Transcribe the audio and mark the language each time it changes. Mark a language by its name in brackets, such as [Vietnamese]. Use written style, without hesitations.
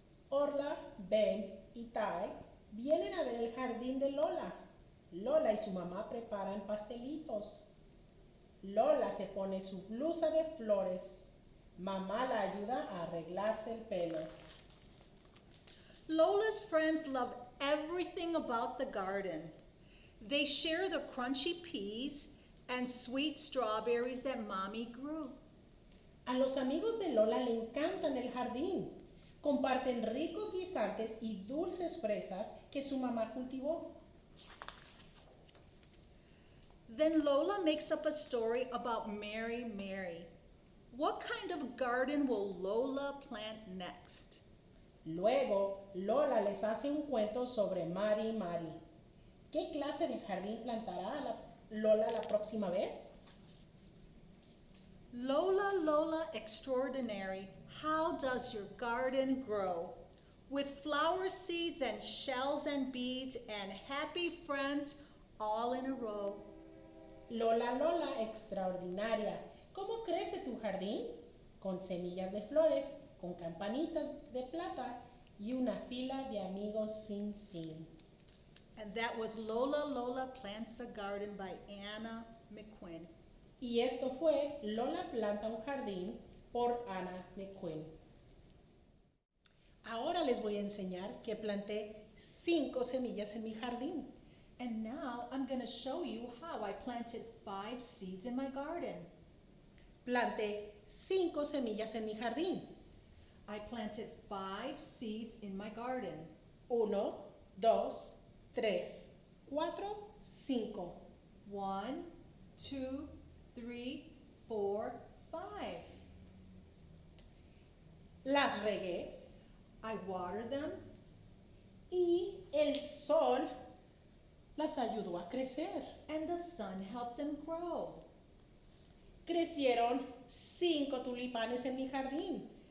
[Spanish] Orla, Ben y Tai vienen a ver el jardín de Lola. Lola y su mamá preparan pastelitos. Lola se pone su blusa de flores. Mamá la ayuda a arreglarse el pelo. [English] Lola's friends love everything about the garden. They share the crunchy peas and sweet strawberries that Mommy grew. [Spanish] A los amigos de Lola le encantan el jardín. Comparten ricos guisantes y dulces fresas que su mamá cultivó. [English] Then Lola makes up a story about Mary Mary. What kind of garden will Lola plant next? [Spanish] Luego, Lola les hace un cuento sobre Mari Mari. ¿Qué clase de jardín plantará Lola la próxima vez? [English] Lola, Lola extraordinary, how does your garden grow? With flower seeds and shells and beads and happy friends all in a row. [Spanish] Lola, Lola extraordinaria, ¿cómo crece tu jardín? Con semillas de flores, con campanitas de plata y una fila de amigos sin fin. [English] And that was Lola, Lola Plants a Garden by Anna McQuinn. [Spanish] Y esto fue Lola planta un jardín por Anna McQuinn. Ahora les voy a enseñar que planté 5 semillas en mi jardín. [English] And now I'm going to show you how I planted 5 seeds in my garden. [Spanish] Planté 5 semillas en mi jardín. [English] I planted 5 seeds in my garden. [Spanish] 1, 2, 3, 4, 5. [English] 1, 2, 3, 4, 5. [Spanish] Las regué, [English] I water them, [Spanish] y el sol las ayudó a crecer. [English] and the sun helped them grow. [Spanish] Crecieron 5 tulipanes en mi jardín.